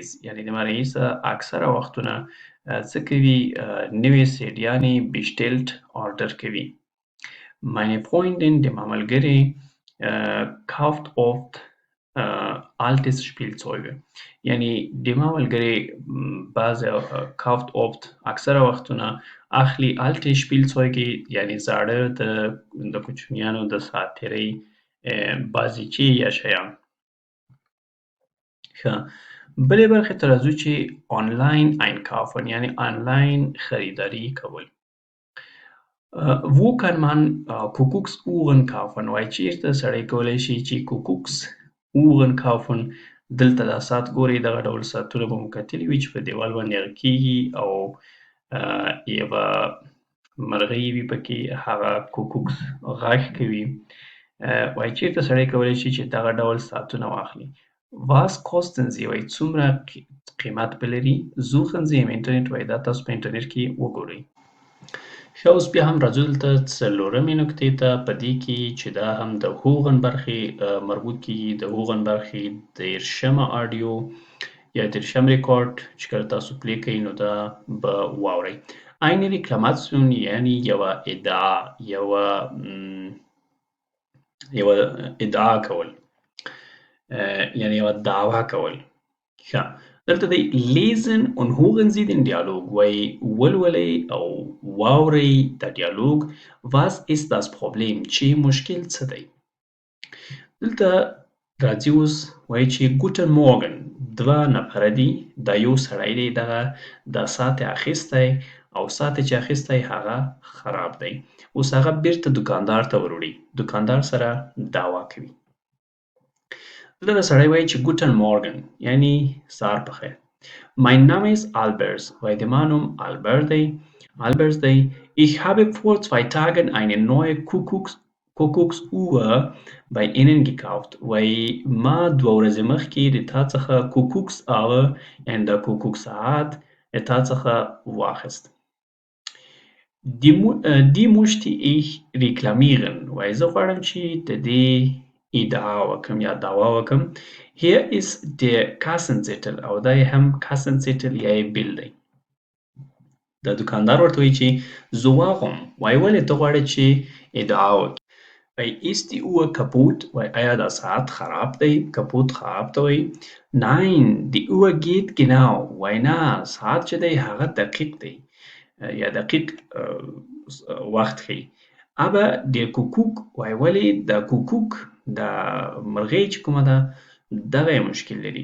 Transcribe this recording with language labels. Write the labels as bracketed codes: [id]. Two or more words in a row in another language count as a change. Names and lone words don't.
[ps] یعنی د ما رئیسه اکثره وختونه څه کوي نوې سیډیانې [de] bestellt order [ps] کوي [de] meine Freundin [ps] د ما ملګرې [de] kauft oft altes Spielzeuge [ps] یعنی د ما ملګرې [de] kauft oft [ps] اکثره وختونه اخلي [de] alte Spielzeuge [ps] یعنی زاړه د کوچنیانو د ساعت تېرۍ بازیچې یا شیان ښه. بلې برخې ته راځو چې آنلاین einkaufen یعنې آنلاین خریداري کول. [de] Wo kann man Kuckucksuhren kaufen؟ [ps] وایي چېرته سړی کولی شي چې [de] Kuckucksuhren kaufen. [ps] دلته دا ساعت ګورئ، دغه ډول ساعتونه به مو کتلي وي چې په دیوال باندې غږ کېږي او یوه مرغۍ وي پکې، هغه کوکوکس غږ کوي. وایي چېرته سړی کولی شي چې دغه ډول ساعتونه واخلي. [de] Was kosten sie؟ [ps] وایي څومره قیمت به لري. [de] Suchen Sie im Internet؟ [ps] وایي دا تاسو په انټرنیټ کې وګورئ. ښه، اوس بیا هم راځو دلته څلورمې نکتې ته، په دې کې چې دا هم د هوغن برخې مربوط کېږي. د هوغن برخې دېرشمه آډیو یا دېرشم ریکارډ چې کله تاسو پلی کوئ نو دا به واورئ. [de] Eine Reklamation [ps] یعنې یوه ادعا، یوه ادعا کول، یعنې یوه دعوه کول. ښه، دلته دی [de] lesen und hören Sie den Dialog. [ps] وایي ولولئ او واورئ د ډیالوګ. [de] Was ist das Problem؟ [ps] چې مشکل څه دی؟ دلته راځي اوس وایي چې [de] Guten Morgen، [ps] دوه نفره دي، دا یو سړی دی، دغه دا ساعت یې اخیستی او ساعت یې چې اخیستی هغه خراب دی. اوس هغه بیرته دوکاندار ته وروړي، دوکاندار سره دعوه کوي. دلته سړی وایي چې [de] Guten Morgen [ps] یعنې سهار په خیر. [de] Mein Name ist Albert. [ps] وایي د ما نوم Albert دی. [de] Ich habe vor 2 Tagen eine neue Kuckucksuhr bei Ihnen gekauft. [ps] وایي ما 2 ورځې مخکې د تا څخه Kuckucksuhr یعنې د کوکوک ساعت د تا څخه واخیست. [de] Die möchte ich reklamieren. [ps] وایي زه غواړم چې د دې ادعا وکړم یا دعوا وکړم. [de] Hier ist der Kassenzettel [ps] او دا یې هم Kassenzettel یا یې بیل دی. د دوکاندار ورته وایي چې زه واغوم. وایي ولې ته غواړې چې ادعا وکړې؟ وایي [de] ist die Uhr kaputt؟ [ps] وایي آیا دا ساعت خراب دی؟ kaputt خراب ته وایي. [de] Nein die Uhr geht genau. [ps] وایي نه، ساعت چې دی هغه دقیق دی یا دقیق وخت ښیي. [de] Aber der Kuckuck [ps] وایي ولې د کوکوک د مرغۍ چې کومه ده دغه یې مشکل لري.